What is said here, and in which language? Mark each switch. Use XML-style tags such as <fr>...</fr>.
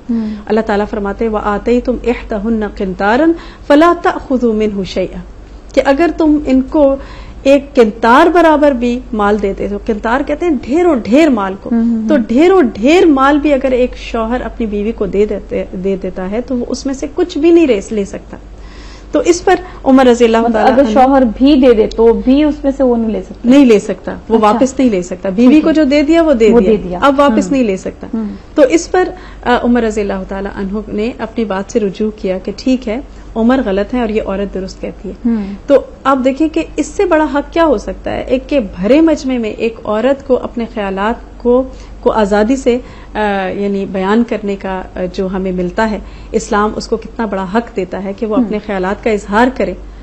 <ur>اللہ تعالیٰ فرماتے</ur> <ar>وَآتَيْتُمْ إِحْدَهُنَّ قِنْطَارًا فَلَا تَأْخُذُوا مِنْهُ شَيْئًا،</ar> <ur>کہ اگر تم ان کو ایک قنطار برابر بھی مال دیتے تو قنطار کہتے ہیں ڈھیروں ڈھیر مال کو، تو ڈھیروں ڈھیر مال بھی اگر ایک شوہر اپنی بیوی کو دے دیتا ہے تو وہ اس میں سے کچھ بھی نہیں لے سکتا. تو اس پر عمر رضی اللہ تعالیٰ اگر شوہر بھی دے دے تو بھی اس میں سے وہ نہیں لے سکتا وہ واپس نہیں لے سکتا. بیوی کو جو دے دیا وہ دے دیا، اب واپس نہیں لے سکتا. تو اس پر عمر رضی اللہ تعالیٰ عنہ نے اپنی بات سے رجوع کیا کہ ٹھیک ہے عمر غلط ہے اور یہ عورت درست کہتی ہے. تو آپ دیکھیں کہ اس سے بڑا حق کیا ہو سکتا ہے، ایک کہ بھرے مجمع میں ایک عورت کو اپنے خیالات کو آزادی سے یعنی بیان کرنے کا جو ہمیں ملتا ہے، اسلام اس کو کتنا بڑا حق دیتا ہے کہ وہ اپنے خیالات کا اظہار کرے.</ur>